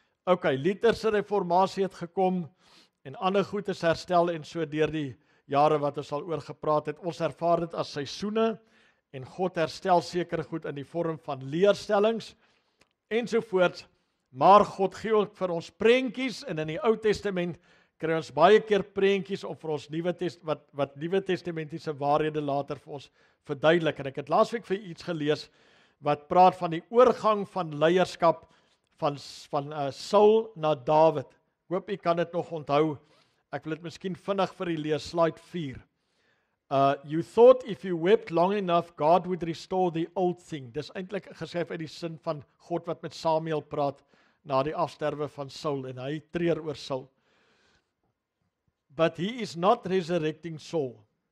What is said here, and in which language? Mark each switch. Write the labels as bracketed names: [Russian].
[Afrikaans] Ok, Lutherse reformatie het gekom, en ander goed is herstel, en so deur die jare wat ons al oor gepraat het, ons ervaar dit as seisoene, en God herstel sekere goed in die vorm van leerstellings, ensovoorts, maar God gee ook vir ons prentjies, en in die Ou Testament kry ons baie keer prentjies om vir ons wat Nuwe Testamentiese waarhede later vir ons verduidelik. En ek het laasweek vir iets gelees wat praat van die oorgang van leierskap van Saul na Dawid. Ek hoop u kan dit nog onthou. Ek wil dit miskien vinnig vir u lees, slide 4. [English] You thought if you wept long enough, God would restore the old thing. [Afrikaans] Dis eintlik geskryf uit die sin van God wat met Samuel praat na die afsterwe van Saul, en hy treur oor Saul. [English] But he is not resurrecting Saul.